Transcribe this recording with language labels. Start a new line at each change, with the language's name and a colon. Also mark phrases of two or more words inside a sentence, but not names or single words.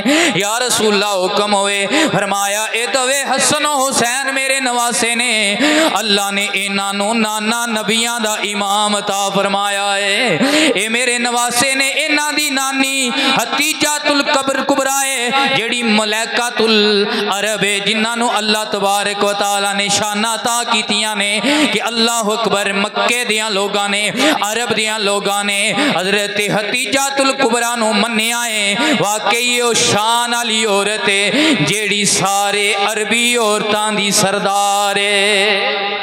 Arabic: يا رسول الله
Punjabi: ਹੁਕਮ ਹੋਏ, ਫ਼ਰਮਾਇਆ ਏ ਦਵੇ ਹਸਨ ਹੁਸੈਨ ਮੇਰੇ ਨਵਾਸੇ ਨੇ, ਅੱਲਾਹ ਨੇ ਇਨ੍ਹਾਂ ਨੂੰ ਨਾਨਾ ਨਬੀਆਂ ਦਾ ਇਮਾਮ ਅਤਾ ਫ਼ਰਮਾਇਆ ਹੈ। ਏ ਮੇਰੇ ਨਵਾਸੇ ਨੇ ਇਨ੍ਹਾਂ ਦੀ ਨਾਨੀ ਹਤੀਜਾਤੁਲ ਕਬਰ ਕੁਬਰਾ ਹੈ, ਜੇੜੀ ਮਲੈਕਾਤੁਲ ਅਰਬ ਹੈ, ਜਿਨ੍ਹਾਂ ਨੂੰ
Arabic: الله تبارك وتعالى
Punjabi: ਨੇ ਸ਼ਾਨਾ ਅਤਾ ਕੀਤੀਆਂ ਨੇ ਕਿ
Arabic: الله أكبر.
Punjabi: ਮੱਕੇ ਦੀਆਂ ਲੋਕਾਂ ਨੇ, ਅਰਬ ਦੀਆਂ ਲੋਕਾਂ ਨੇ ਹਜ਼ਰਤ ਹਤੀਜਾਤੁਲ ਕੁਬਰਾ ਨੂੰ ਮੰਨਿਆ ਹੈ, ਵਾਕਈ ਓ ਸ਼ਾਨ ਵਾਲੀ ਔਰਤ ਹੈ ਜੇੜੀ ਸਾਰੇ ਅਰਬੀ ਔਰਤਾਂ ਦੀ ਸਰਦਾਰ ਹੈ।